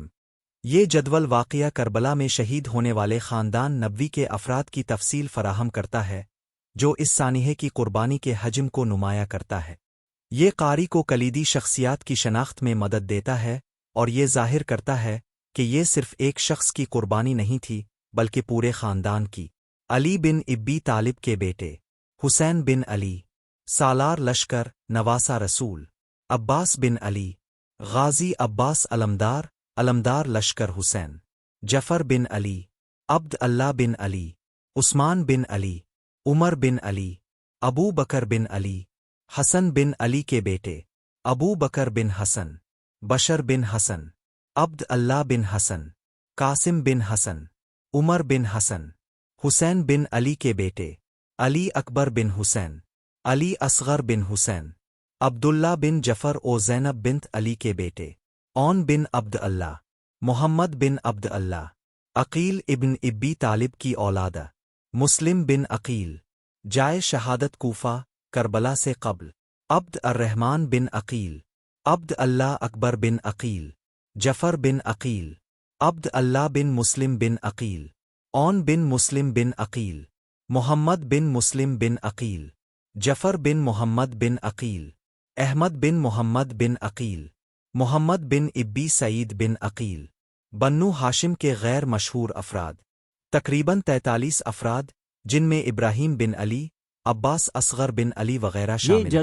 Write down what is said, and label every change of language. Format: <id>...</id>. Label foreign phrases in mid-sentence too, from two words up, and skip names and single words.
<ur>یہ جدول واقعہ کربلا میں شہید ہونے والے خاندان نبوی کے افراد کی تفصیل فراہم کرتا ہے، جو اس سانحے کی قربانی کے حجم کو نمایاں کرتا ہے۔ یہ قاری کو کلیدی شخصیات کی شناخت میں مدد دیتا ہے اور یہ ظاہر کرتا ہے کہ یہ صرف ایک شخص کی قربانی نہیں تھی، بلکہ پورے خاندان کی۔ علی بن ابی طالب کے بیٹے حسین بن علی سالار لشکر نواسہ رسول عباس بن علی غازی عباس علمدار لشکر حسین جعفر بن علی عبد اللہ بن علی عثمان بن علی عمر بن علی ابو بکر بن علی حسن بن علی کے بیٹے ابو بکر بن حسن بشر بن حسن عبد اللہ بن حسن قاسم بن حسن عمر بن حسن حسین بن علی کے بیٹے علی اکبر بن حسین علی اصغر بن حسین अली असगर बिन हुसैन عبداللہ بن جعفر و زینب بنت علی کے بیٹے عون بن عبد اللہ محمد بن عبد اللہ عقیل ابن ابی طالب کی اولاد مسلم بن عقیل جائے شہادت کوفہ کربلا سے قبل عبد الرحمن بن عقیل عبد اللہ اکبر بن عقیل جعفر بن عقیل عبد اللہ بن مسلم بن عقیل عون بن مسلم بن عقیل محمد بن مسلم بن عقیل جعفر بن محمد بن عقیل احمد بن محمد بن عقیل محمد بن ابی سعید بن عقیل بنو ہاشم کے غیر مشہور افراد تقریباً 43 افراد جن میں ابراہیم بن علی عباس اصغر بن علی وغیرہ شامل ہیں.</ur>